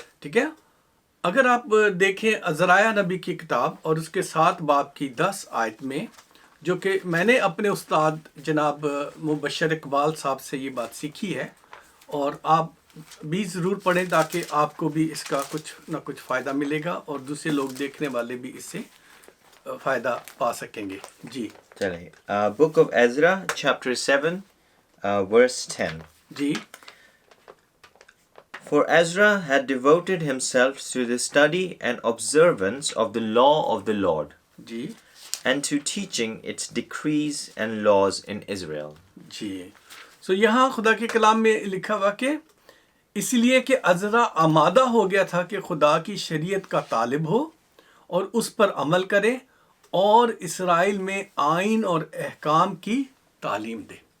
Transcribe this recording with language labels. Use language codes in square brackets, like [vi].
[ur] ٹھیک ہے، اگر آپ دیکھیں عزرائیہ نبی کی کتاب اور اس کے 7 باب کی 10 آیت میں، جو کہ میں نے اپنے استاد جناب مبشر اقبال صاحب سے یہ بات سیکھی ہے، اور آپ بھی ضرور پڑھیں تاکہ آپ کو بھی اس کا کچھ نہ کچھ فائدہ ملے گا اور دوسرے لوگ دیکھنے والے بھی اس سے فائدہ پا سکیں گے. جی چلیے، [en] Book of Ezra chapter 7 verse 10. [ur] جی. [en] For Ezra had devoted himself to the study and observance of the law of the Lord, [ur] جی [en] and to teaching its decrees and laws in Israel. [ur] جی. سو یہاں خدا کے کلام میں لکھا ہوا کہ اس لیے کہ عزرا آمادہ ہو گیا تھا کہ خدا کی شریعت کا طالب ہو اور اس پر عمل کرے اور اسرائیل میں آئین اور احکام کی تعلیم دے.